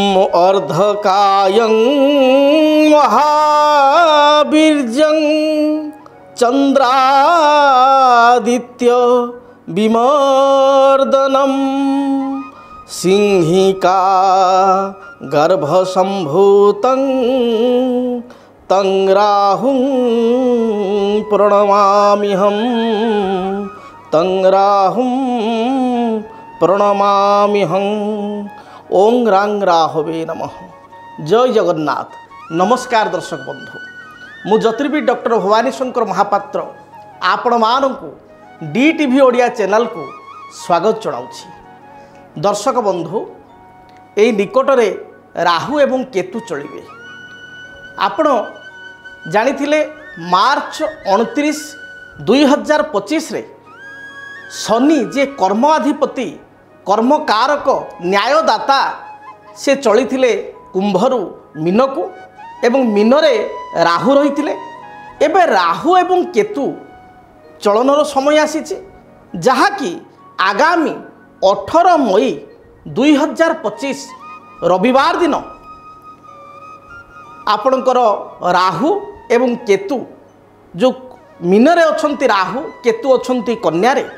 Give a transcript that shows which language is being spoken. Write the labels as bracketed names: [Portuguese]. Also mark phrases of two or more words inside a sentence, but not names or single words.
[Sanskrit] अर्धकायं महावीर्यं चंद्रादित्य विमर्दनम सिंहिका गर्भसंभूतं तं राहुं प्रणमाम्यहं तं राहुं प्रणमाम्यहं। ओं रांग राहवे नमः। जय जगन्नाथ। [Odia] ନମସ୍କାର ଦର୍ଶକ ବନ୍ଧୁ, ମୁଁ ଜ୍ୟୋତିର୍ବିଦ ଡକ୍ଟର ଭବାନୀ ଶଙ୍କର ମହାପାତ୍ର ଆପଣମାନଙ୍କୁ DTV ଓଡ଼ିଆ ଚ୍ୟାନେଲକୁ ସ୍ୱାଗତ ଜଣାଉଛି। ଦର୍ଶକ ବନ୍ଧୁ, ଏହି ନିକଟରେ ରାହୁ ଏବଂ କେତୁ ଚଳିବେ। ଆପଣ ଜାଣିଥିଲେ ମାର୍ଚ୍ଚ 29, 2025 ରେ ଶନି ଯେ କର୍ମାଧିପତି କର୍ମକାରକ ନ୍ୟାୟଦାତା ସେ ଚଳିଥିଲେ କୁମ୍ଭରୁ ମୀନକୁ ଏବଂ ମୀନରେ ରାହୁ ରହିଥିଲେ। ଏବେ ରାହୁ ଏବଂ କେତୁ ଚଳନର ସମୟ ଆସିଛି, ଯାହାକି ଆଗାମୀ 18 ମଇ 2025 ରବିବାର ଦିନ ଆପଣଙ୍କର ରାହୁ ଏବଂ କେତୁ ଯେ ମୀନରେ ଅଛନ୍ତି ରାହୁ, କେତୁ ଅଛନ୍ତି କନ୍ୟା ରେ।